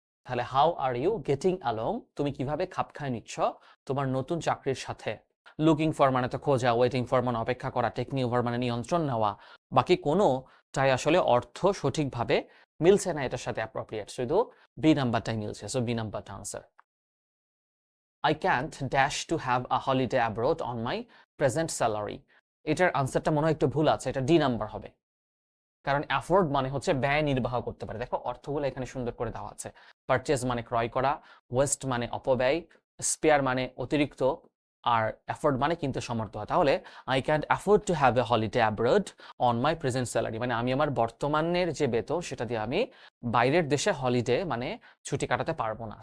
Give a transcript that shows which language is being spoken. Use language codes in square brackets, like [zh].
[bn] তাহলে [en] how are you getting along, [bn] তুমি কিভাবে খাপ খায় নিচ্ছ তোমার নতুন চাকরির সাথে। লুকিং ফর মানে তো খোঁজা, ওয়েটিং ফর মানে অপেক্ষা করা, টেকিং ওভার মানে নিয়ন্ত্রণ নেওয়া, বাকি কোনোটাই আসলে অর্থ সঠিকভাবে মিলছে না এটার সাথে অ্যাপ্রোপ্রিয়েট, শুধু বি নাম্বারটাই মিলছে। সো বি নাম্বারটা answer. [en] I can't dash to have a holiday abroad on my present salary. [bn] এটার আনসারটা মনে হয় একটু ভুল আছে, এটা ডি নাম্বার হবে, কারণ অ্যাফোর্ড মানে হচ্ছে ব্যয় নির্বাহ করতে পারে। দেখো অর্থগুলো এখানে সুন্দর করে দেওয়া আছে, পারচেজ মানে ক্রয় করা, ওয়েস্ট মানে অপব্যয়, স্পেয়ার মানে অতিরিক্ত, আর অ্যাফোর্ড মানে কিনতে সমর্থ হয়। তাহলে [en] I can't afford to have a holiday abroad on my present salary, [bn] মানে আমি আমার বর্তমানের যে বেতন সেটা দিয়ে আমি বাইরের দেশে হলিডে মানে ছুটি কাটাতে পারবো না।